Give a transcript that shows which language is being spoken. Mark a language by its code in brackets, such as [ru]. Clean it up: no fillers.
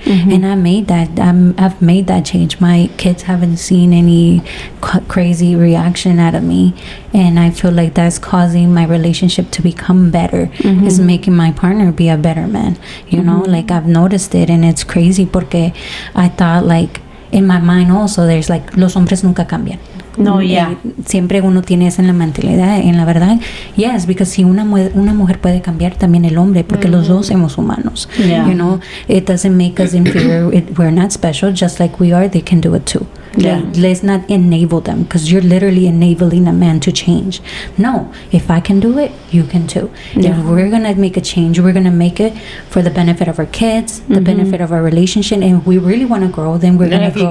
[en] And I made that. I've made that change. My kids haven't seen any crazy reaction out of me, and I feel like that's causing my relationship to become better. Is making my partner be a better man. You know, like I've noticed it, and it's crazy [es] porque [en] I thought like in my mind also there's like [es] los hombres nunca cambian. [en] No, yeah. [es] Siempre uno tiene eso en la mentalidad. En la verdad, [en] yes, because [es] si una mujer puede cambiar, también el hombre, porque los dos somos humanos. [en] You know, it doesn't make us inferior. We're not special. Just like we are, they can do it too. Let's not enable them, because you're literally enabling a man to change. No, if I can do it, you can too. If we're gonna make a change, we're gonna make it for the benefit of our kids, the benefit of our relationship, and if we really want to grow, then we're gonna grow.